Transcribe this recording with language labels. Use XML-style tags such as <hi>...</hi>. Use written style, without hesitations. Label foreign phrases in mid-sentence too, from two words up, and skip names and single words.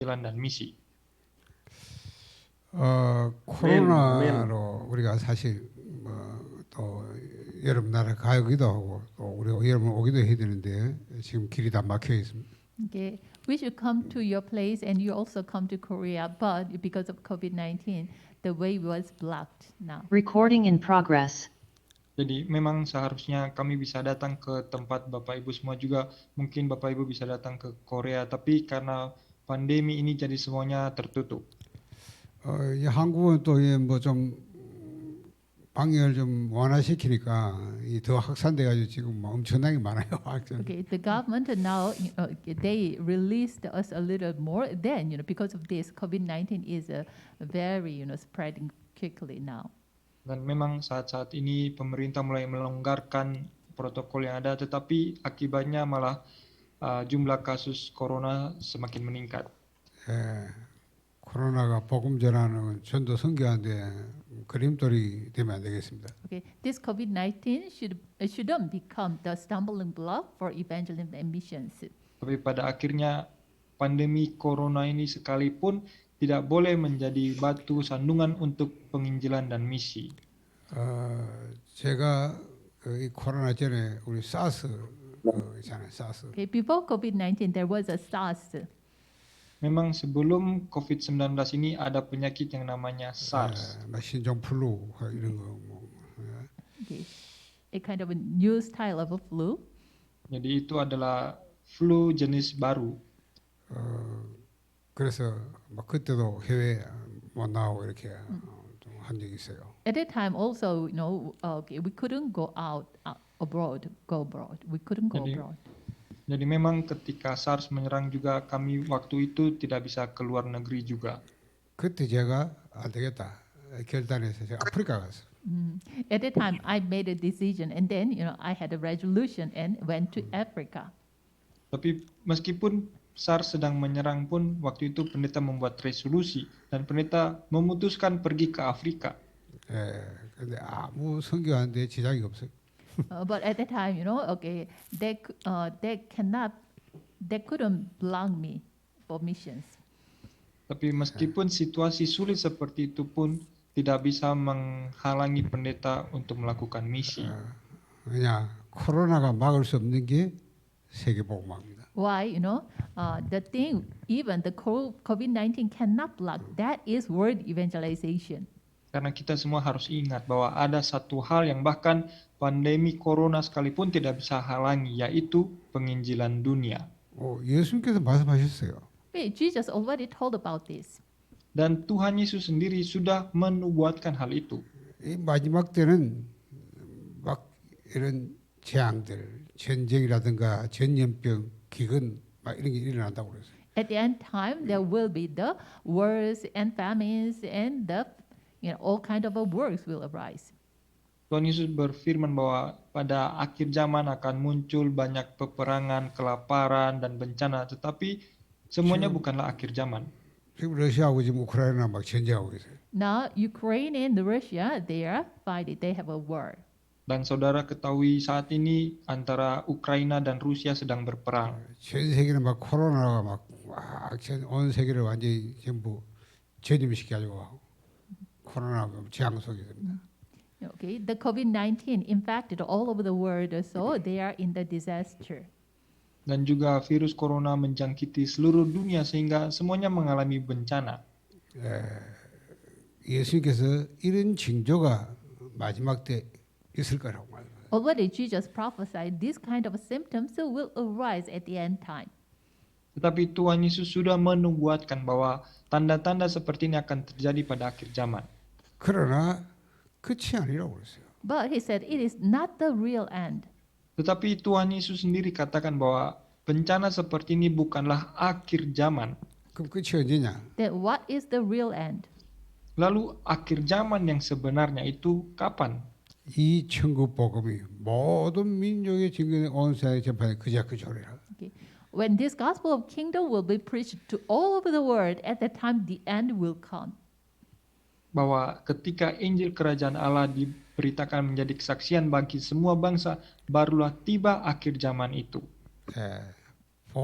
<id>penginjilan dan misi.</id> <ko>코로나로 우리가 사실 또 여러분 나라 가기도 하고 또 우리 여러분 오기도 해야 되는데 지금 길이 다 막혀 있습니다.</ko> <en>Okay, we should come to your place, and you also come to Korea, but because of COVID-19, the way was blocked now. Recording in progress.</en> <id>Jadi memang seharusnya kami bisa datang ke tempat Bapak Ibu semua juga, mungkin Bapak Ibu bisa datang ke Korea, tapi karena pandemi ini jadi semuanya tertutup.</id> <ko>이 한국은 또 뭐 좀 방역을 좀 완화시키니까 더 확산돼가지고 지금 뭐 엄청나게 많아요.</ko> <en>Okay, the government now they released us a little more. Then because of this, COVID-19 is very spreading quickly now.</en> <id>Dan memang saat-saat ini pemerintah mulai melonggarkan protokol yang ada, tetapi akibatnya malah jumlah kasus corona semakin meningkat.</id> <ko>코로나가 복음 전하는 전도 선교하는데 그림돌이 되면 안 되겠습니다.</ko> <en>Okay, this COVID-19 shouldn't become the stumbling block for evangelism and missions.</en> <id>Tapi pada akhirnya pandemi corona ini sekalipun tidak boleh menjadi batu sandungan untuk penginjilan dan misi.</id> <ko>제가 이 코로나 전에 우리 사스 있잖아요, 사스.</ko> <en>Okay, before COVID-19, there was a SARS.</en> <id>Memang sebelum COVID-19 ini ada penyakit yang namanya SARS.</id> <ko>신종 플루 이런 거 뭐.</ko> <en>Okay, a kind of a new style of a flu.</en> <id>Jadi itu adalah flu jenis baru.</id> <ko>그래서 막 그때도 해외 못 나오고 이렇게 좀 한 적이 있어요.</ko> <en>At that time, also, okay, we couldn't go out abroad. We couldn't go abroad.</en> <id>Jadi memang ketika SARS menyerang juga kami waktu itu tidak bisa keluar negeri juga.</id> <ko>그때 제가 안 되겠다 결단해서 제가 아프리카 갔어요.</ko> <en>At that time, I made a decision, and then I had a resolution and went to Africa.</en> <id>Tapi meskipun SARS sedang menyerang pun waktu itu pendeta membuat resolusi dan pendeta memutuskan pergi ke Afrika.</id> <ko>근데 아무 선교하는데 지장이 없어요.</ko> <en>But at that time, okay, they couldn't block me for missions.</en> <id>Tapi meskipun situasi sulit seperti itu pun tidak bisa menghalangi pendeta untuk melakukan misi.</id> <ko>그냥 코로나가 막을 수 없는 게 세계복음화입니다.</ko> <en>Why? The thing, even the COVID-19 cannot block. That is world evangelization.</en> <id>Karena kita semua harus ingat bahwa ada satu hal yang bahkan pandemi corona sekalipun tidak bisa halangi, yaitu penginjilan dunia.</id> <ko>예수님께서 말씀하셨어요.</ko> <en>Wait, Jesus already told about this.</en> <id>Dan Tuhan Yesus sendiri sudah menubuatkan hal itu.</id> <ko>이 마지막 때는 막 이런 재앙들, 전쟁이라든가 전염병, 기근 막 이런 게 일어난다고 그랬어요.</ko> <en>At the end time, there will be the wars and famines and the all kind of works will arise.</en> <id>Tuhan Yesus berfirman bahwa pada akhir zaman akan muncul banyak peperangan, kelaparan, dan bencana. Tetapi semuanya bukanlah akhir zaman.</id> <ko>지금 러시아하고 지금 우크라이나 막 전쟁하고 있어요.</ko> <en>Now, Ukraine and Russia, they are fighting. They have a war.</en> <id>Dan saudara ketahui saat ini antara Ukraina dan Rusia sedang berperang.</id> <ko>전 세계는 막 코로나가 온 세계를 완전히 전부 전염시켜가지고 코로나가 재앙 속에 있습니다.</ko> <en>Okay, the COVID-19 infected all over the world, so they are in the disaster.</en> <id>Dan juga virus corona menjangkiti seluruh dunia sehingga semuanya mengalami bencana.</id> <ko>예수님께서 이런 징조가 마지막 때 있을 거라고 말합니다.</ko> <en>Already Jesus prophesied this kind of symptoms will arise at the end time.</en> <id>Tetapi Tuhan Yesus sudah menubuatkan bahwa tanda-tanda seperti ini akan terjadi pada akhir zaman.</id> <ko>그러나 끝이 아니라고 그랬어요.</ko> <en>But he said it is not the real end.</en> <id>Tetapi Tuhan Yesus sendiri katakan bahwa bencana seperti ini bukanlah akhir zaman.</id> <ko>그럼 끝이 언제냐?</ko> <en>Then what is the real end?</en> <id>Lalu akhir zaman yang sebenarnya itu kapan?</id> <ko>이 천국 복음이 모든 민족의 증거에 온 세상에 전파돼 그자그 조리라.</ko> <en>Okay. When this gospel of kingdom will be preached to all over the world, at that time the end will come.</en> <id>Bahwa ketika Injil Kerajaan Allah diberitakan menjadi kesaksian bagi semua bangsa, barulah tiba akhir zaman itu.</id>